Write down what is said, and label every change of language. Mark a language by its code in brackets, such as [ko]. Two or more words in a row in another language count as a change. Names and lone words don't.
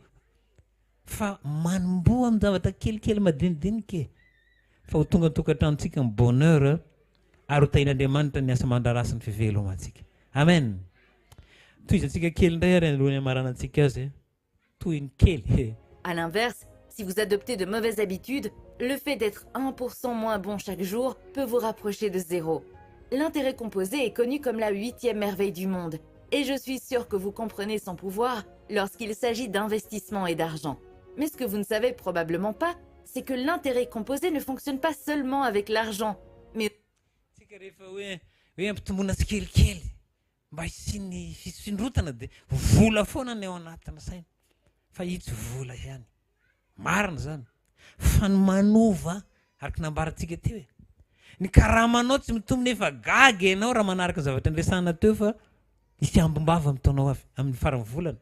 [mg] Fa manomboa amin'ny zavatra kelikely madinidinika. Fa ho tonga tokantranontsika ny bonheur ary ho tain'Andriamanitra ny asa mandrarasy ny fivelomantsika. Amen. Toizantsika kely indray ary alohan'ny amaranantsika azy. Toy kely. [fr] À l'inverse, si vous adoptez de mauvaises habitudes, le fait d'être 1% moins bon chaque jour peut vous rapprocher de zéro. L'intérêt composé est connu comme la 8e merveille du monde, et je suis sûre que vous comprenez son pouvoir lorsqu'il s'agit d'investissement et d'argent. Mais ce que vous ne savez probablement pas, c'est que l'intérêt composé ne fonctionne pas seulement avec l'argent, mais... [mg] Mba hisiny fisindrotana dia vola foana ny ao anatina saina. Fa itsy vola ihany. Marina zany. Fa ny manova araka nambarantsika teo hoe. Ny karamanao tsy mitombo nefa gaga ianao raha manaraka zavatra nresana teo fa misy ambombava mitaonao avy amin'ny farany volana.